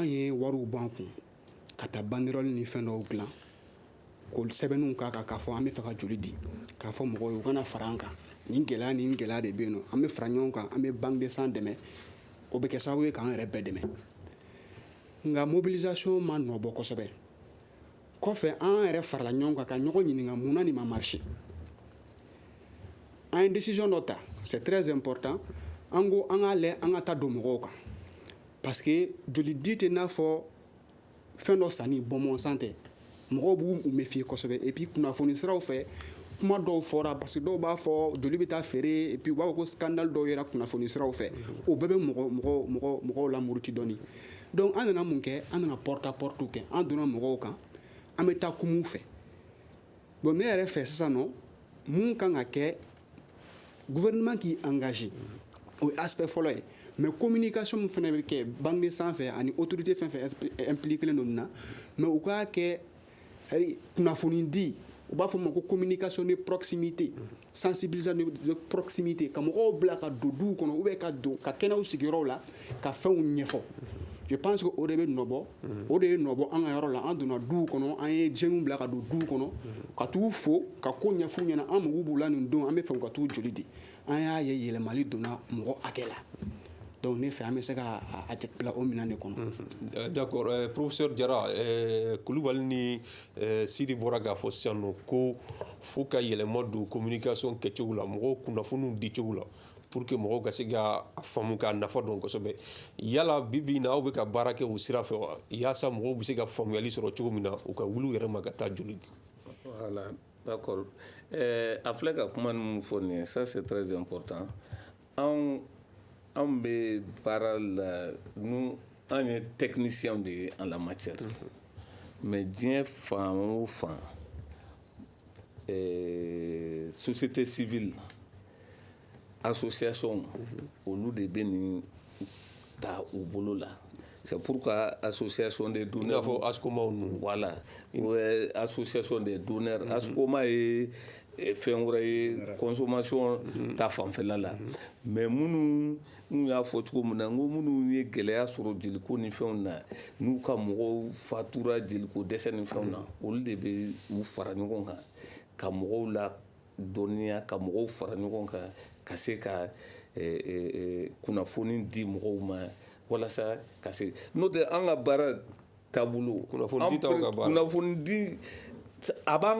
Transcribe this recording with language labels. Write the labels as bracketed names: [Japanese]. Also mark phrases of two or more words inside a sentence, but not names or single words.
[Bambara] ye wariw b'an kun ka taa banderole ni fɛn dɔw dilan k'o sɛbɛnniw k'a kan k'a fɔ an bɛ fɛ ka joli di k'a fɔ mɔgɔw ye u kana fara an kan nin gɛlɛya de bɛ yen nɔ an bɛ fara ɲɔgɔn kan an bɛ [French] banque de sang [Bambara] dɛmɛ o bɛ kɛ sababu ye k'an yɛrɛ bɛɛ dɛmɛ nka mobilisation ma nɔ bɔ kosɛbɛ kɔfɛ an yɛrɛ farala ɲɔgɔn kan ka ɲɔgɔn ɲininka mun na nin ma marché an ye décision dɔ ta [French] c'est très important [Bambara] an ko an k'a lajɛ an ka taa don mɔgɔw kan [French] parce que [Bambara] joli di tɛ n'a fɔ fɛn dɔ sanni bɔnbɔnsan tɛ mɔgɔw b'u méfier kosɛbɛ [French] et puis [Bambara] kunnafoni siraw fɛ kuma dɔw fɔra [French] parce que [Bambara] dɔw b'a fɔ joli bɛ taa feere [French] et puis [Bambara] u b'a fɔ ko scandale dɔw yɛrɛ kunnafoni siraw fɛ o bɛɛ bɛ mɔgɔw lamuruti dɔɔni donc an nana mun kɛ an nana [French] porte à porte [Bambara] kɛ an donna mɔgɔw kan an bɛ taa kumu fɛ bon ne yɛrɛ fɛ sisan nɔ mun kan ka kɛ gouvernement k'i engagé o ye aspect fɔlɔ ye mais communication min fana bɛ kɛ banque sanfɛ ani autorité fɛn fɛn impliqué len don nin na mais u k'a kɛ kunnafoni di u b'a fɔ o ma ko [French] communication de proximité sensibilisation de proximité [Bambara] ka mɔgɔw bila ka don duw kɔnɔ [French] ou bien [Bambara] ka kɛnɛw sigiyɔrɔw la ka fɛnw ɲɛfɔ [French] je pense que [Bambara] o de bɛ nɔbɔ o de ye nɔbɔ an ka yɔrɔ la an donna duw kɔnɔ an ye jeunes bila ka don duw kɔnɔ ka t'u fo ka ko ɲɛf'u ɲɛna an mago b'u la nin don an bɛ fɛ ka t'u joli di an y'a ye yɛlɛmali donna mɔgɔ hakɛ la donc ne fɛ an bɛ se ka a bila o minɛn de kɔnɔ. [French] D'accord professeur [Bambara] Jara Kulubali ni Sidi bɔra k'a fɔ sisan nɔ ko fo ka yɛlɛma don communication kɛcogo la mɔgɔw kunnafoniw dicogo la [French] pour que [Bambara] mɔgɔw ka se ka faamu k'a nafa dɔn kosɛbɛ yala bi in na aw bɛ ka baara kɛ o sira fɛ wa yaasa mɔgɔw bɛ se ka faamuyali sɔrɔ cogo min na u ka wuli u yɛrɛ ma ka taa joli di. [French] Voilà, d'accord. [Bambara] A filɛ ka kuma ninnu fɔ nin ye [French] ça c'est très important [Bambara] anw bɛ baara la an ye technicien de ye [French] en la matière [Bambara] mais diɲɛ fan o fan [French] société civile association [Bambara] olu de bɛ nin ta u bolo la [French] c'est pourquoi association des donneurs [Bambara] i n'a fɔ ASCOMA ninnu [French] voilà association des donneurs [Bambara] ASCOMA ye fɛn wɛrɛ ye consommation ta fanfɛla la mais minnu y'a fɔ cogo min na n ko minnu ye gɛlɛya sɔrɔ jeliko ni fɛnw na n'u ka mɔgɔw fatura jeliko dɛsɛ ni fɛnw na olu de bɛ u fara ɲɔgɔn kan ka mɔgɔw la dɔnniya ka mɔgɔw fara ɲɔgɔn kan ka se ka kunnafoni di mɔgɔw ma walasa ka se n'o tɛ an ka baara taabolo kunnafoni di a b'an